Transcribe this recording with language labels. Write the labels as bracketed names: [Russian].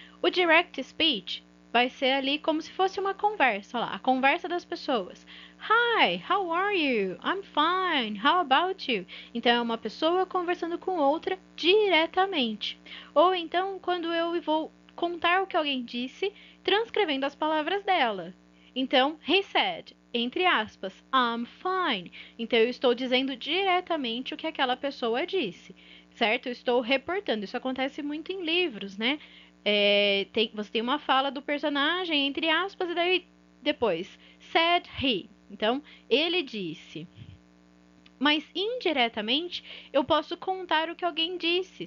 [Portuguese] O direct speech vai ser ali como se fosse uma conversa, olha lá, a conversa das pessoas. [English] Hi, how are you? I'm fine. How about you? [Portuguese] Então é uma pessoa conversando com outra diretamente. Ou então quando eu vou contar o que alguém disse, transcrevendo as palavras dela. Então, [English] he said, [Portuguese] entre aspas, [English] I'm fine. [Portuguese] Então, eu estou dizendo diretamente o que aquela pessoa disse, certo? Eu estou reportando. Isso acontece muito em livros, né? Você tem uma fala do personagem, entre aspas, e daí depois, [English] said he. [Portuguese] Então, ele disse. Mas indiretamente, eu posso contar o que alguém disse.